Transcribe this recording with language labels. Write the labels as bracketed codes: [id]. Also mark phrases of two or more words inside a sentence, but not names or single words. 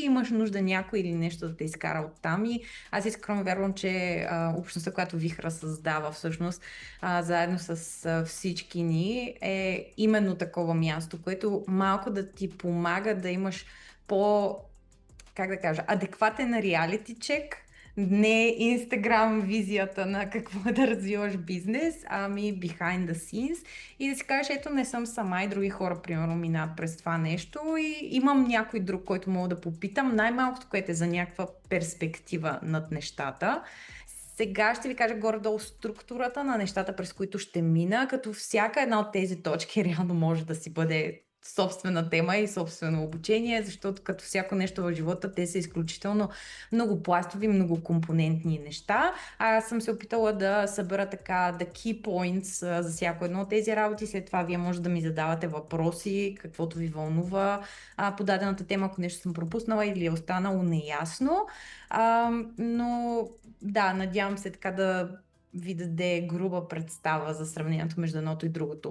[bg] Имаш нужда някой или нещо да те изкара оттам и аз искрено вярвам, че общността, която Вихра създава всъщност, заедно с всички ни, е именно такова място, което малко да ти помага да имаш по, как да кажа, адекватен [en] reality check, [bg] не Инстаграм визията на какво да развиваш бизнес, ами [en] behind the scenes [bg] и да си кажеш, ето не съм сама и други хора, примерно, минават през това нещо и имам някой друг, който мога да попитам, най-малкото, което е за някаква перспектива над нещата. Сега ще ви кажа горе-долу структурата на нещата, през които ще мина, като всяка една от тези точки реално може да си бъде собствена тема и собствено обучение, защото като всяко нещо в живота, те са изключително многопластови, многокомпонентни неща. Аз съм се опитала да събера така [en] the key points [bg] за всяко едно от тези работи. След това вие може да ми задавате въпроси, каквото ви вълнува по дадената тема, ако нещо съм пропуснала или е останало неясно. Но да, надявам се така да ви даде груба представа за сравнението между едното и другото.